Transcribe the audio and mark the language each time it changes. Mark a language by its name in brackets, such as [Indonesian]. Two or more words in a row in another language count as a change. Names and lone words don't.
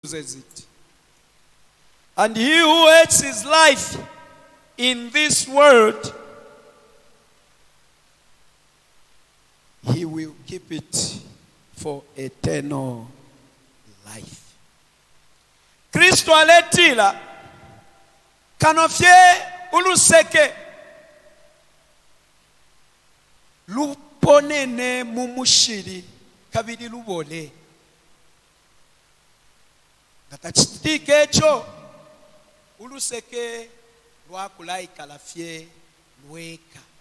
[English] uses it. And he who hates his life in this world, he will keep it for eternal life. [Bemba] Kristo aletila kanofye uluseke luponene mumushiri kabiri lubole ngakachitike echo uluseke lwakulaika lafye lweka